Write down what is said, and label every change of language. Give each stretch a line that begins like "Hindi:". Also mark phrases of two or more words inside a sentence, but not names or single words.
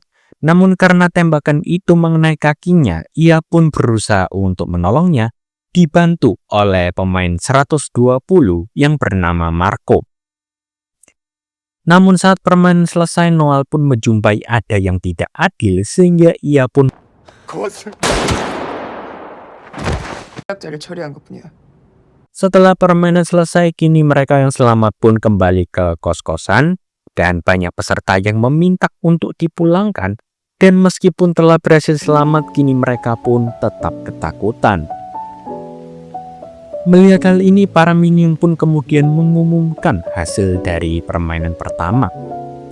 Indonesian: Namun karena tembakan itu mengenai kakinya, ia pun berusaha untuk menolongnya, dibantu oleh pemain 120 yang bernama Marco. Namun saat permainan selesai, Noel pun menjumpai ada yang tidak adil sehingga ia pun
Korean: 그것을 제작자를 처리한 것뿐이야.
Indonesian: Setelah permainan selesai, kini mereka yang selamat pun kembali ke kos-kosan dan banyak peserta yang meminta untuk dipulangkan. Dan meskipun telah berhasil selamat, kini mereka pun tetap ketakutan. Melihat hal ini, para minion pun kemudian mengumumkan hasil dari permainan pertama.